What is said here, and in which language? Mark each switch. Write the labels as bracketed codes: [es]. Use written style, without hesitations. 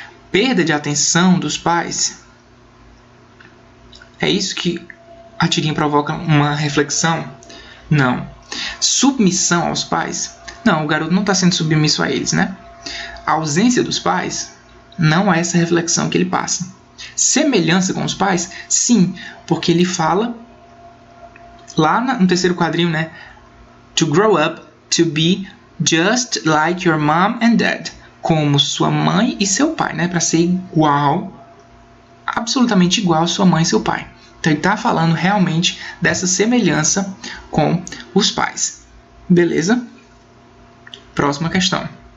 [pt] Perda de atenção dos pais. É isso que a tirinha provoca uma reflexão? Não. Submissão aos pais? Não, o garoto não está sendo submisso a eles, né? A ausência dos pais? Não é essa reflexão que ele passa. Semelhança com os pais? Sim, porque ele fala lá no terceiro quadrinho, né? [en] To grow up to be just like your mom and dad. [pt] Como sua mãe e seu pai, né? Para ser igual, absolutamente igual a sua mãe e seu pai. Então ele está falando realmente dessa semelhança com os pais. Beleza? Próxima questão.